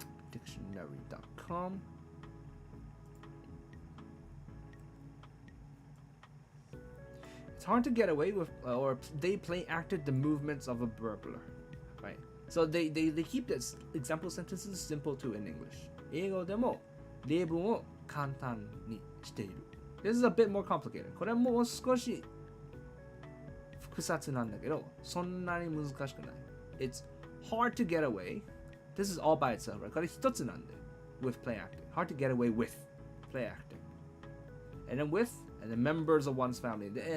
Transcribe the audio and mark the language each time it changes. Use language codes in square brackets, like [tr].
[en] Dictionary.com. It's hard to get away with, or they play acted the movements of a burglar, right? So they keep this example sentences simple too in English. [ja] 英語でも例文を簡単にしている。 [en] This is a bit more complicated. [ja] これはもう少し複雑なんだけど、そんなに難しくない。 [en] It's hard to get away. This is all by itself, right? [ja] これ一つなんで。 [en] With play acting. Hard to get away with play acting. And then with, and then members of one's family.